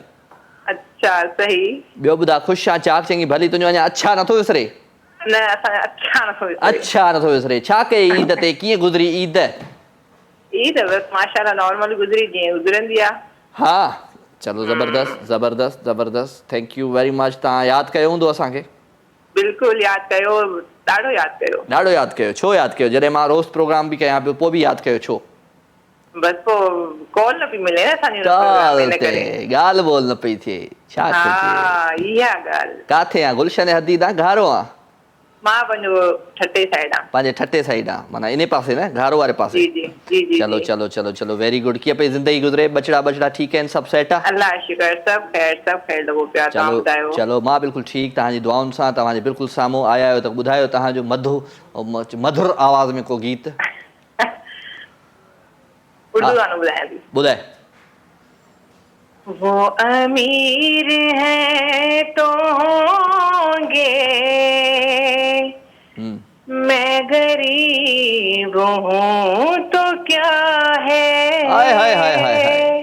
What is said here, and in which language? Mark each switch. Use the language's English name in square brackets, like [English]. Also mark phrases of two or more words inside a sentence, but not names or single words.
[Sindhi] अच्छा सही। ॿियो ॿुधा? ख़ुशि आहे? चाक चङी भली? तुंहिंजो अञा अच्छा नथो विसरे? न असां अच्छा नथो विसरे। अच्छा नथो विसरे। छा कई ईद ते? कीअं गुज़री ईद? ईद बस माशाल्लाह नॉर्मल गुज़री जीअं गुज़रंदी आहे। हा चलो ज़बरदस्त ज़बरदस्त ज़बरदस्त। [English] thank you very much. [Sindhi] तव्हां यादि कयो हूंदो असांखे? बिल्कुलु यादि कयो, ॾाढो यादि कयो। ॾाढो यादि कयो। छो यादि कयो? जॾहिं मां रोज़ प्रोग्राम बि कयां पियो पोइ बि यादि कयो छो? बस पोइ कॉल न पई मिले न असांजी ॻाल्हि ॿोल न पई थिए। छा कजे? इहा ॻाल्हि काथे आहे? गुलशन हदीद आहे? घारो आहे? मां पंहिंजो ठटे साइड आहे। पंहिंजे ठटे साइड आहे, माना इन पासे न, घारो वारे पासे। जी जी जी जी। चलो चलो चलो चलो [English] very good. [Sindhi] कीअं पई ज़िंदगी गुज़रे? बचड़ा बचड़ा ठीकु आहिनि? सभु सेट आहे? अल्लाह शुक्र, सभु ख़ैर लॻो पिया। तव्हां ॿुधायो? चलो मां बिल्कुलु ठीकु, तव्हांजी दुआउनि सां। तव्हांजे बिल्कुलु साम्हूं आया आहियो त ॿुधायो तव्हांजो मधुर आवाज़ में को गीत। उर्दू गानो ॿुधायां थी। ॿुधाए। [Urdu] وہ امیر ہے تو ہوں گے، میں غریب ہوں تو کیا ہے. हाय हाय हाय हाय हाय।